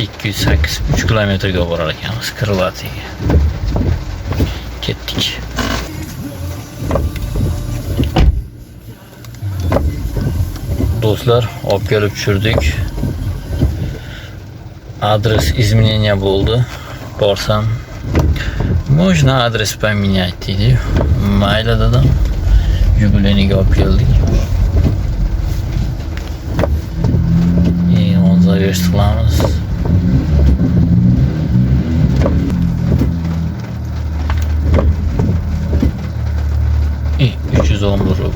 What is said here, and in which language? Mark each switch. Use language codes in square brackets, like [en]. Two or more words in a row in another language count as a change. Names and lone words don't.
[uz] 208 3 kilometrga borar ekanmiz Krılatiga. Ketdik. Do'stlar, olib kelib tushirdik. Adres изменения bo'ldi. Borsam, [ru] "Можно адрес поменять" [uz] dedi. Mayli dedim. Yubileyniga olib keldik. Onu zaviyosh qilamiz. [ru] И 311 rubl.